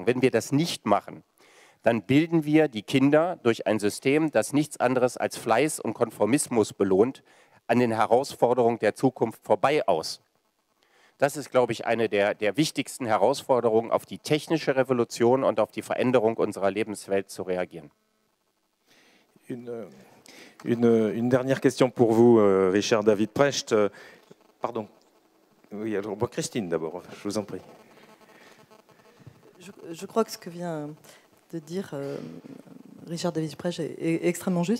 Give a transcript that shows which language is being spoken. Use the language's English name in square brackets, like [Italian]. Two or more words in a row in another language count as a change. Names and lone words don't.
[German] Wenn wir das nicht machen, dann bilden wir die Kinder durch ein System, das nichts anderes als Fleiß und Konformismus belohnt, an den Herausforderungen der Zukunft vorbei aus. Das ist, glaube ich, eine der wichtigsten Herausforderungen, auf die technische Revolution und auf die Veränderung unserer Lebenswelt zu reagieren. [French] Une dernière question pour vous, Richard David Precht. Pardon. Oui, alors Christine d'abord, je vous en prie. Je crois que ce que vient de dire Richard David Precht est extrêmement juste.